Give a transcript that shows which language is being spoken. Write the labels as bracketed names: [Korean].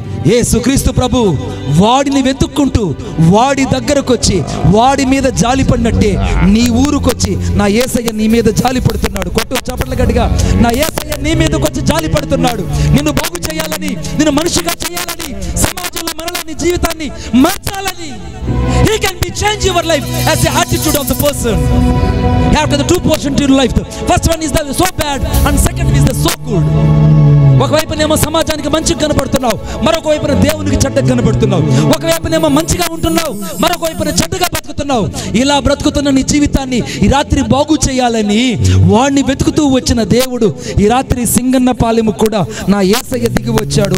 [Telugu] యేసుక్రీస్తు ప్రభు వాడిని వెతుక్కుంటూ వాడి దగ్గరకు వచ్చి వాడి మీద జాలి పడినట్టే నీ ఊరుకొచ్చి, నా యేసయ్య నీ మీద జాలి పడుతున్నాడు. కొట్టు చప్పట్ల గట్టిగా, నా యేసయ్య నీ మీదకి వచ్చి జాలి పడుతున్నాడు. నిన్ను బాగు చేయాలని, నిన్ను మనిషిగా చేయాలని, సమాజంలో మరలా నీ జీవితాన్ని మార్చాలని. [English] He can be change your life as the attitude of the person. You have the two portions in your life. The first one is the so bad and second is the so good. [Telugu] ఒకవైపునేమో సమాజానికి మంచిగా కనబడుతున్నావు, మరొక వైపున దేవునికి చెడ్డగా కనబడుతున్నావు. ఒకవైపునేమో మంచిగా ఉంటున్నావు, మరొక వైపున చెడ్డగా బ్రతుకుతున్నావు. ఇలా బ్రతుకుతున్న నీ జీవితాన్ని ఈ రాత్రి బాగు చేయాలని వాడిని వెతుకుతూ వచ్చిన దేవుడు ఈ రాత్రి సింగన్నపాలెము కూడా నా యేసయ్య దిగి వచ్చాడు.